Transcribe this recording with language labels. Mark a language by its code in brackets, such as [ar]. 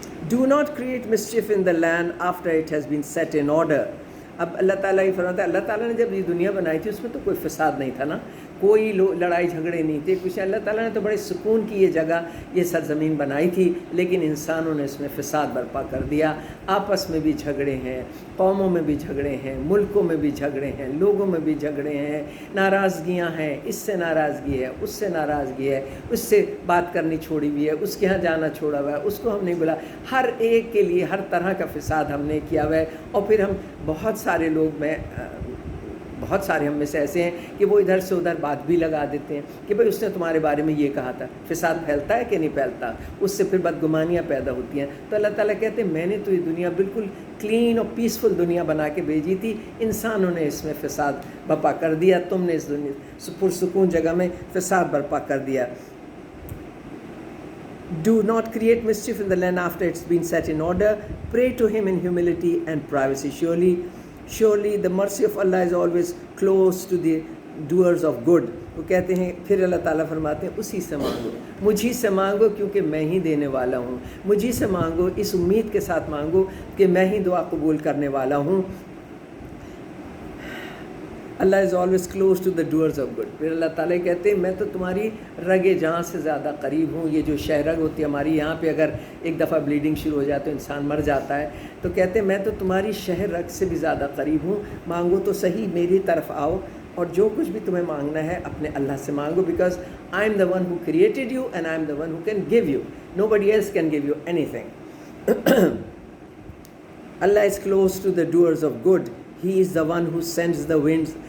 [en] Do not create mischief in the land after it has been set in order. [ur] اب اللہ تعالیٰ یہ فرماتا ہے، اللہ تعالیٰ نے جب یہ دنیا بنائی تھی اس میں تو کوئی فساد نہیں تھا نا، کوئی لڑائی جھگڑے نہیں تھے کچھ. اللہ تعالیٰ نے تو بڑے سکون کی یہ جگہ، یہ سرزمین بنائی تھی، لیکن انسانوں نے اس میں فساد برپا کر دیا. آپس میں بھی جھگڑے ہیں، قوموں میں بھی جھگڑے ہیں، ملکوں میں بھی جھگڑے ہیں، لوگوں میں بھی جھگڑے ہیں، ناراضگیاں ہیں، اس سے ناراضگی ہے، اس سے ناراضگی ہے، اس سے بات کرنی چھوڑی ہوئی ہے، اس کے ہاں جانا چھوڑا ہوا ہے، اس کو ہم نہیں بلا. ہر ایک کے لیے ہر طرح کا فساد ہم نے کیا ہوا ہے. اور پھر ہم بہت سارے لوگ بہت سارے ہم میں سے ایسے ہیں کہ وہ ادھر سے ادھر بات بھی لگا دیتے ہیں کہ بھئی اس نے تمہارے بارے میں یہ کہا تھا. فساد پھیلتا ہے کہ نہیں پھیلتا، اس سے پھر بدگمانیاں پیدا ہوتی ہیں. تو اللہ تعالیٰ کہتے ہیں میں نے تو یہ دنیا بالکل کلین اور پیسفل دنیا بنا کے بھیجی تھی، انسانوں نے اس میں فساد برپا کر دیا، تم نے اس دنیا پرسکون جگہ میں فساد برپا کر دیا. [en] Do not create mischief in the land after it's been set in order. Pray to him in humility and privacy. Surely the mercy of Allah is always close to the doers of good. [ur] وہ کہتے ہیں پھر اللہ تعالیٰ فرماتے ہیں اسی سے مانگو, مجھی سے مانگو کیونکہ میں ہی دینے والا ہوں, مجھی سے مانگو اس امید کے ساتھ مانگو کہ میں ہی دعا قبول کرنے والا ہوں. [en] Allah is always close to the doers of good. [ur] پھر اللہ تعالیٰ کہتے ہیں میں تو تمہاری رگ جہاں سے زیادہ قریب ہوں. یہ جو شہ رگ ہوتی ہے ہماری یہاں پہ, اگر ایک دفعہ بلیڈنگ شروع ہو جائے تو انسان مر جاتا ہے, تو کہتے ہیں میں تو تمہاری شہ رگ سے بھی زیادہ قریب ہوں, مانگو تو صحیح, میری طرف آؤ اور جو کچھ بھی تمہیں مانگنا ہے اپنے اللہ سے مانگو. [en] Because I am the one who created you and I am the one who can give you, know body else can give you any thing. Allah is close to the doers of good. He is the one who sends the winds.